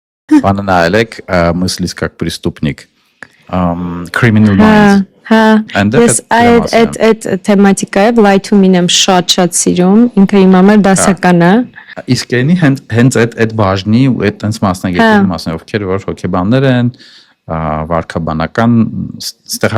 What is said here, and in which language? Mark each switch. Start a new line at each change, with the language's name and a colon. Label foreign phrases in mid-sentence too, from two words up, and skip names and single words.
Armenian: Բանը նայել եք
Russian: мыслить как преступник.
Armenian: Criminal Minds. Ես այդ թեմատիկայով Lie to Me-ն եմ շատ սիրում, ինքը իմ համար դասական է։ Իսկ այնի հենց այդ բաժնի ու այդ տենց մասնագետների մասն ովքեր որ հոգեբաններ են, վարքաբանական, ստեղ